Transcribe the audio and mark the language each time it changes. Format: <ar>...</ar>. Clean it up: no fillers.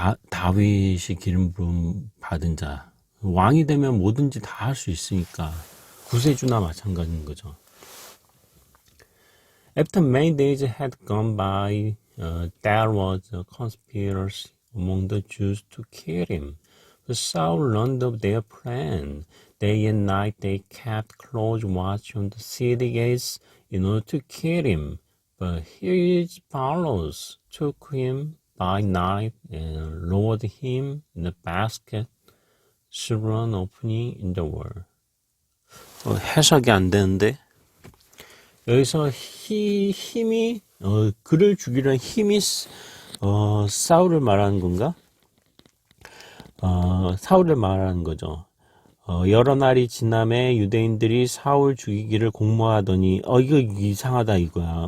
<ko>다윗이 기름 부음 받은 자. 왕이 되면 뭐든지 다 할 수 있으니까 구세주나 마찬가지인 거죠.</ko> <en>After many days had gone by, there was a conspiracy among the Jews to kill him. But Saul learned of their plan. Day and night they kept close watch on the city gates in order to kill him. But his followers took him by night and lowered him in a basket through an opening in the wall.</en> <ko>해석이 안 되는데 여기서 힘이 그를 죽이려는 힘이 사울을 말하는 건가? 사울을 말하는 거죠. 여러 날이 지남에 유대인들이 사울 죽이기를 공모하더니 이거 이상하다 이거야.</ko>